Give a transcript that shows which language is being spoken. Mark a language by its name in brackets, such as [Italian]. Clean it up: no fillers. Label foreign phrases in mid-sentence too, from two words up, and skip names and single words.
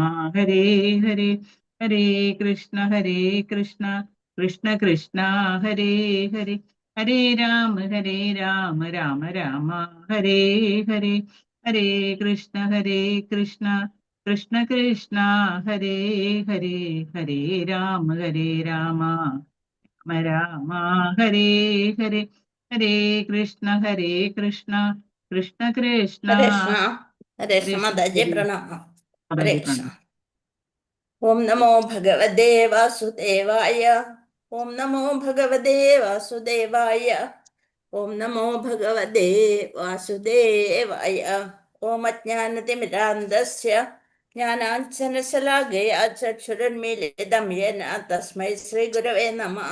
[Sanskrit] ഹരേ ഹരേ ഹരേ കൃഷ്ണ കൃഷ്ണ കൃഷ്ണ ഹരേ ഹരേ ഹരേ രാമ രാമ രാമ ഹരേ ഹരേ ഹരേ കൃഷ്ണ കൃഷ്ണ കൃഷ്ണ ഹരേ ഹരേ ഹരേ രാമ രാമ രാമ ഹരേ ഹരേ ഹരേ കൃഷ്ണ കൃഷ്ണ കൃഷ്ണ ഹരേ കൃഷ്ണ ഹരേ ഹരേ കൃഷ്ണ മാതാജി പ്രണാമം. ഹരേ മാതാജി കൃഷ്ണ. പ്രണാമം. ഓം നമോ ഭഗവതേ വാസുദേവായ. ഓം നമോ ഭഗവതേ വാസുദേവായ. ഓം നമോ ഭഗവതേ വാസുദേവായ. ഓം അജ്ഞാനതിമിരാന്ധസ്യ ജ്ഞാനാഞ്ജനശലാകയാ ചക്ഷുരുന്മീലിതം യേന തസ്മൈ ശ്രീഗുരവേ നമഃ.